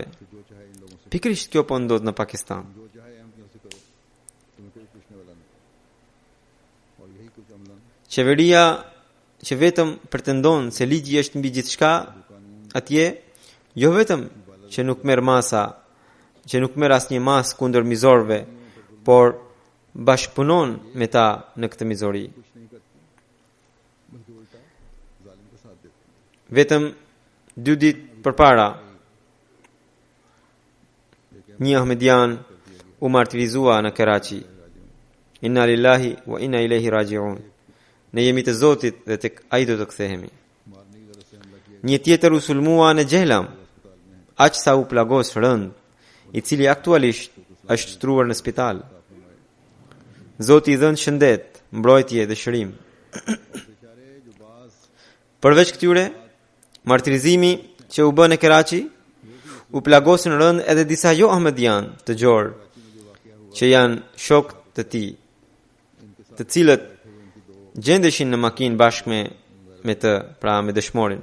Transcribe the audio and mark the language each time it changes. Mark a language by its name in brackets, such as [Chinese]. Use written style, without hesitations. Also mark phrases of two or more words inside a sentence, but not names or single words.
[Albanian] Pikërisht kjo po ndodh në Pakistan. Qeveria që vetëm pretendon se ligji është mbi gjithçka atje, jo vetëm që nuk merr asnjë mas kundër mizorëve, por bashkëpunon me ta në këtë mizori. Vetëm 2 ditë përpara, një ahmedian u martirizua në Karachi. [Arabic] إنا لله وإنا إليه راجعون. [Albanian] Ne jemi të Zotit dhe tek ai do të kthehemi. Një tjetër u sulmua në Gjehlam, aq sa u plagos rënd, i cili aktualisht është shtruar në spital. Zoti i dhën shëndet, mbrojtje dhe shërim. Përveç këtyre, martirizimi që u bë në Karachi, u plagosën rënd edhe disa jo ahmedian të gjorë, që janë shok të tij, të cilët gjendeshin në makinë bashkë me të, pra me dëshmorin.